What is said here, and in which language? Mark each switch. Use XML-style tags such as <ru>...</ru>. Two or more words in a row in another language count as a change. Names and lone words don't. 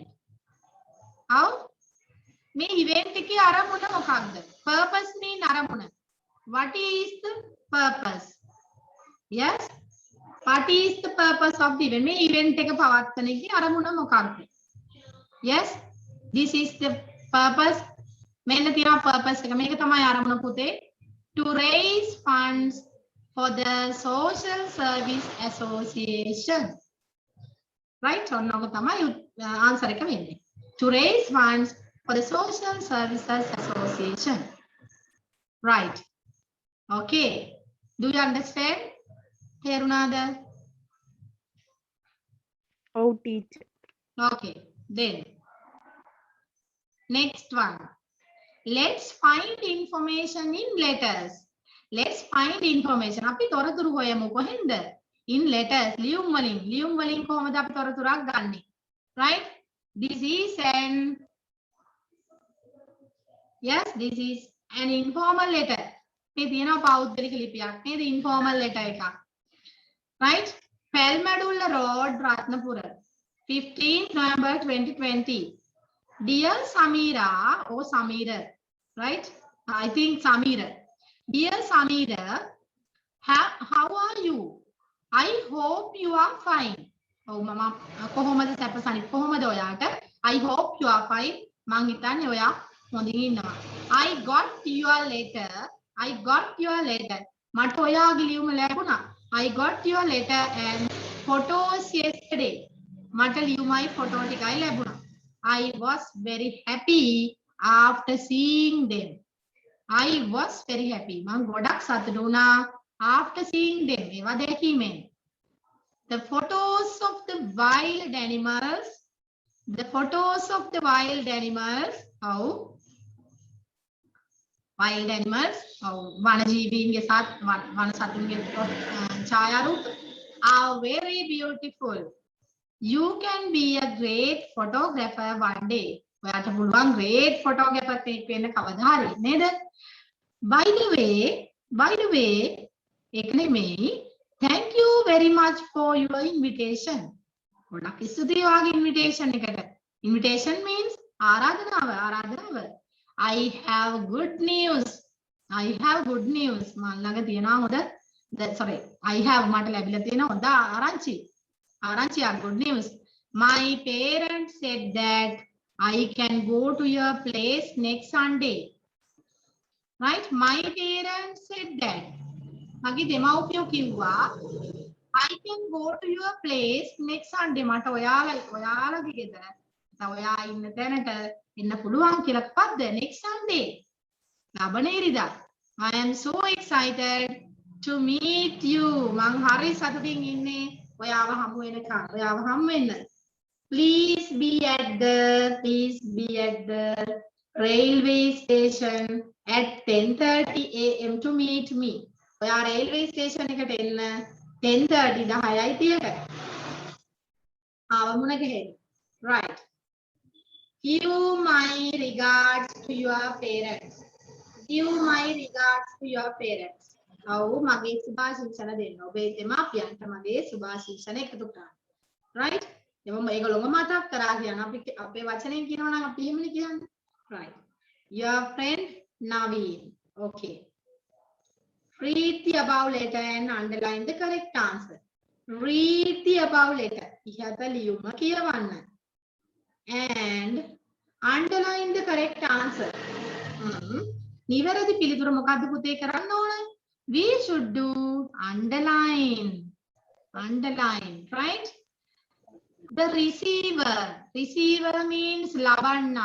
<en>How?</en> <si>මේ event එකේ අරමුණ මොකක්ද?</si> <en>Purpose mean අරමුණ. What is the purpose? Yes. What is the purpose of the event?</en> <si>මේ event එක පවත්වන එකේ අරමුණ මොකක්ද?</si> <en>Yes. This is the purpose.</en> <si>මෙන්න තියෙනවා purpose එක. මේක තමයි අරමුණ පුතේ.</si> <en>To raise funds for the Social Service Association. Right?</en> <si>ඔන්නෝක තමයි answer එක වෙන්නේ.</si> <en>To raise funds for the Social Services Association. Right. Okay. Do you understand?</en> <si>තේරුණාද?</si> <en>Oh, teacher. Okay. Then next one. Let's find information in letters. Let's find information.</en> <si>අපි තොරතුරු හොයමු කොහෙන්ද?</si> <en>In letters.</en> <si>ලියුම් වලින්. ලියුම් වලින් කොහොමද අපි තොරතුරක් ගන්නෙ?</si> <en>Right? This is an informal letter.</en> <si>මේ තියෙනවා පෞද්ගලික ලිපියක්. නේද?</si> <en>informal letter</en> <si>එකක්.</si> <en>Right? Palmadulla Road, Ratnapura. 15th November 2020. Dear Samira or Samira. Right? I think Samira. Dear Samira, how are you? I hope you are fine. Oh, mama,</en> <si>කොහොමද සැපසනි? කොහොමද ඔයාට?</si> <en>I hope you are fine.</en> <si>මං හිතන්නේ ඔයා හොඳින් ඉන්නවා.</si> <en>I got your letter.</en> <si>මට ඔයාගේ ලියුම ලැබුණා.</si> <en>I got your letter and photos yesterday.</en> <si>මට ලියුමයි ෆොටෝ ටිකයි ලැබුණා.</si> <en>I was very happy after seeing them. I was very happy.</en> <si>මං ගොඩක් සතුටු වුණා</si> <en>after seeing them.</en> <si>ඒවා දැකීමෙන්.</si> <en>The photos of the wild animals. How? Wild animals.</en> <si>වනජීවීන්ගේ වන සතුන්ගේ ඡායාරූප</si> <en>are very beautiful. You can be a great photographer one day.</en> <si>ඔයාට පුළුවන්</si> <en>great photographer</en> <si>කෙනෙක් වෙන්න කවදා හරි නේද?</si> <en>By the way,</en> <si>ඒක නෙමෙයි.</si> <en>Thank you very much for your invitation.</en> <si>ගොඩක් ස්තුතියි ඔයාගේ invitation එකට.</si> <en>Invitation means ආරාධනාව. I have good news.</en> <si>මම ළඟ තියෙනවා හොඳ</si> <en>I have</en> <si>මට ලැබිලා තියෙන හොඳ ආරංචියක්</si> <en>good news. My parents said that I can go to your place next Sunday. Right? My parents said that.</en> <si>මගේ දෙමව්පියෝ කිව්වා</si> <en>I can go to your place next Sunday.</en> <si>මට ඔයාලගේ ගෙදර ඔයා ඉන්න තැනට එන්න පුළුවන් කියලා කවද්ද?</si> <en>next Sunday.</en> <si>ලබන ඉරිදා.</si> <en>I am so excited to meet you.</en> <si>මං හරි සතුටින් ඉන්නේ ඔයාව හමු වෙන්න.</si> <en>Please be at the railway station at 10:30 AM to meet me.</en> <si>ඔයා</si> <en>railway station</en> <si>එකට එන්න 10:30 10:30ට. ආවමුණ ගෙහෙන්න.</si> <en>Right. Give my regards to your parents.</en> <si>ඔව් මගේ සුභාශිංසන දෙන්න. ඔබේ දෙමාපියන්ට මගේ සුභාශිංසන එකතු කරන්න.</si> <en>Right?</en> <si>ඒගොල්ලෝම මතක් කරා කියන අපේ වචනෙන් කියනවා නම් අපි එහෙමනේ කියන්නේ.</si> <en>Right. Your friend Naveen. Okay. Read the above letter and underline the correct answer. Read the above letter.</en> <si>ඉහත ලියුම කියවන්න.</si> <en>And underline the correct answer.</en> <si>නිවැරදි පිළිතුර මොකද්ද පුතේ කරන්න ඕන?</si> <en>We should do underline. Right? The receiver means labanna.</en>